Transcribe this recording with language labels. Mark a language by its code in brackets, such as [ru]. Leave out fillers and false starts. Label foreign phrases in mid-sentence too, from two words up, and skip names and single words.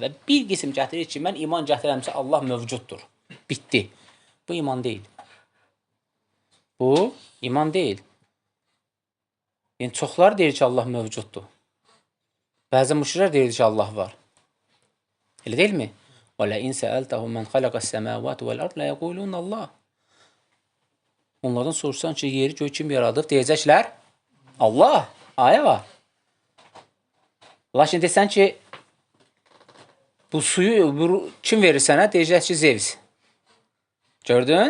[az] Və bir qism gətirir ki, mən iman gətirəmsə Allah mövcuddur. Bitdi. Bu iman deyil. Bu iman deyil. Yəni, çoxlar deyir ki, Allah mövcuddur. Bəzi müşriklər deyir ki, Allah var. Elə deyilmi? [ar] وَلَئِنْ سَأَلْتَهُمْ مَنْ خَلَقَ السَّمَاوَاتُ وَالْأَرْضَ لَيَقُولُونَ اللَّهُ. [az] Onlardan soruşsan ki, yeri göy kim yaradıb? Deyəcəklər, Allah, ayə var. Lakin desən ki, bu suyu kim verir sənə? Deyəcək ki, Zevs. Gördün?